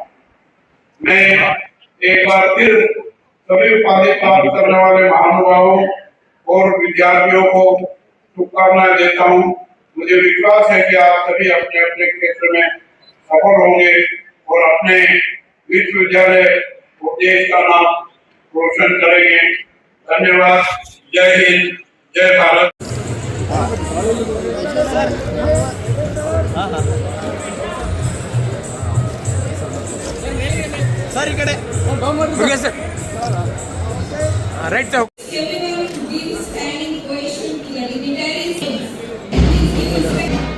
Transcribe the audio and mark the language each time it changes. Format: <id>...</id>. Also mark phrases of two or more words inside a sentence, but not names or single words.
<hi>मैं एक बार फिर सभी उपाधि प्राप्त करने वाले महानुभावों और विद्यार्थियों को शुभकामनाएं देता हूँ। मुझे विश्वास है कि आप सभी अपने अपने क्षेत्र में सफल होंगे और अपने विश्वविद्यालय और देश का नाम रोशन करेंगे। धन्यवाद। जय हिंद, जय भारत।</hi> <en>ಸರ್</en> <kn>ಈ ಕಡೆ</kn> <en>okay sir right sir Everyone give standing ovation to the dignitaries. Please give respect.</en>